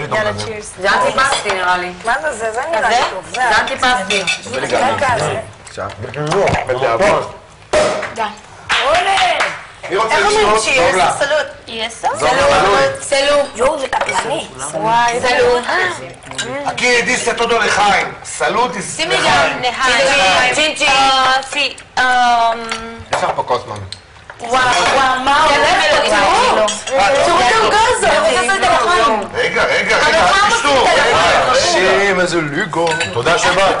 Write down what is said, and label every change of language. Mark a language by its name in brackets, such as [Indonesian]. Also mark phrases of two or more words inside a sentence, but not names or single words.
[Hebrew] יאללה, צ'ירס. זה אנטיפסטי נראה לי. מה זה? זה נראה לי טוב. זה אנטיפסטי. מי רוצה לשתות? טוב לה. סלו. יואו, זה קטלני. וואי, זה [Spanish] Aquí dice todo לחיים. סלוט is [Hebrew] שימי גם לחיים. צ'ינצ'י. יש לך פה כוס מים. וואו, מה הולך? רגע, אל תשתו. אנשים, איזה ליגו. תודה שבאת.